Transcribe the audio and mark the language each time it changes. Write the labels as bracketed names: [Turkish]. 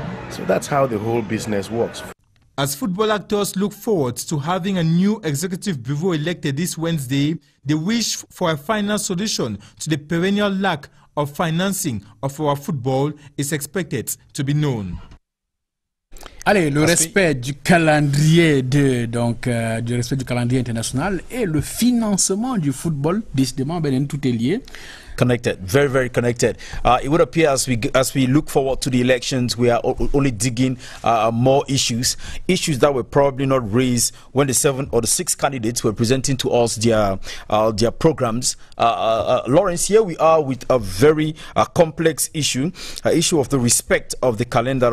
[English] So that's how the whole business works. As football actors look forward to having a new executive bureau elected this Wednesday, the wish for a final solution to the perennial lack of financing of our football is expected to be known. [French] Allez, le respect du calendrier du respect du calendrier international et le financement du football, décidément, tout est lié. [English] Connected, very, very connected. It would appear as we look forward to the elections, we are only digging more issues that were probably not raised when the 7 or the 6 candidates were presenting to us their programs. Lawrence, here we are with a very complex issue of the respect of the calendar.